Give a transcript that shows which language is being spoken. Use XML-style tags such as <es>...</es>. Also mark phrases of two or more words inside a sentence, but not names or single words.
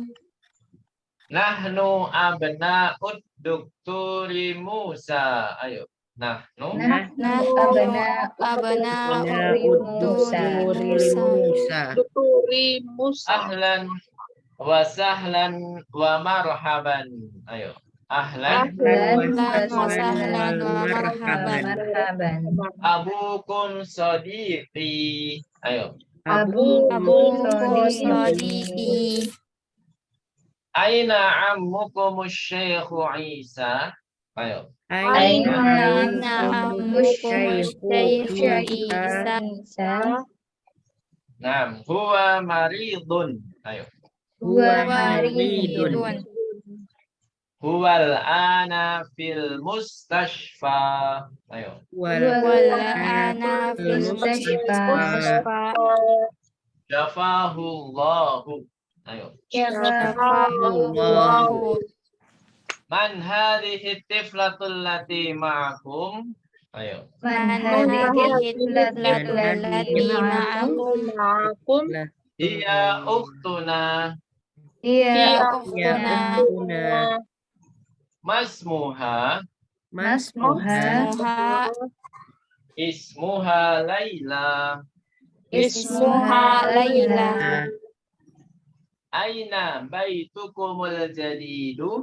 <ar>نحن أبناء الدكتور موسى. Ayo. Nahnu Musa. أهلا وسهلا ومرحبا. Ayo. Ahlan marhaban. أبوكم صديقي. Ayo. أبوكم صديقي. أين عمكم الشيخ عيسى. Ayo. أين عمكم الشيخ عيسى. نعم، هو مريض. Ayo. هو مريض. هو الآن في المستشفى. Ayo. والآن في Mustashfa. mustashfa. Syafahullahu. Ayo. Syafahullahu. من هذه الطفلة التي معكم. Ayo. Man Man hadhihi hadhihi tiflatul التي معكم. هي أختنا. Iya, Ukhtuna. ukhtuna. Masmuha. Masmuha. Muha. اسمها ليلى. اسمها ليلى. أين بيتكم الجديد.</ar>